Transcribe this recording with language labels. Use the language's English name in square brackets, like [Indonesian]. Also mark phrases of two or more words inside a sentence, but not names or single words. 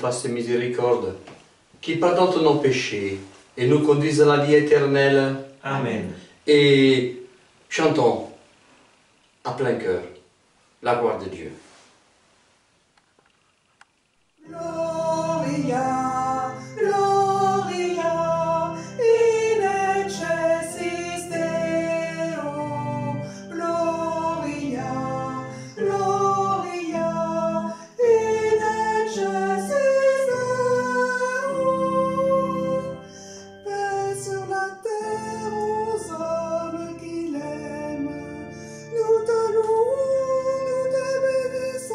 [French] fasse miséricorde, qui pardonne nos péchés et nous conduise à la vie éternelle. Amen. Et chantons à plein cœur la gloire de Dieu. [Latin] Gloria, Gloria, in excelsis Deo. Gloria, Gloria, in excelsis Deo. [French] Paix sur la terre aux hommes qu'il aime. Nous te louons, nous te bénissons.